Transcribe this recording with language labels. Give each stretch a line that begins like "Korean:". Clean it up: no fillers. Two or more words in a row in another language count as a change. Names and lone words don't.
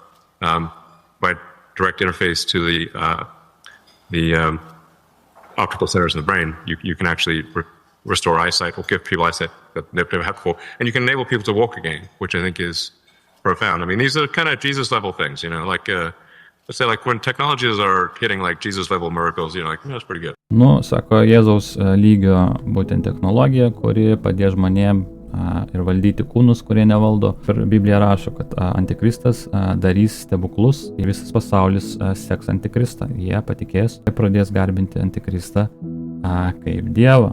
English: By direct interface to the optical centers in the brain, you can actually restore eyesight or give people eyesight that they've never had before. And you can enable people to walk again, which I think is profound. I mean, these are kind of Jesus level things, let's say like when technologies are hitting like Jesus level miracles, that's pretty good.
Lithuanian: Sako Jėzaus lygio būtent technologija, kuri padės žmonėm ir valdyti kūnus, kurie nevaldo. Ir Biblija rašo, kad antikristas darys stebuklus ir visas pasaulis seks antikristą. Jie patikės ir pradės garbinti antikristą kaip Dievą.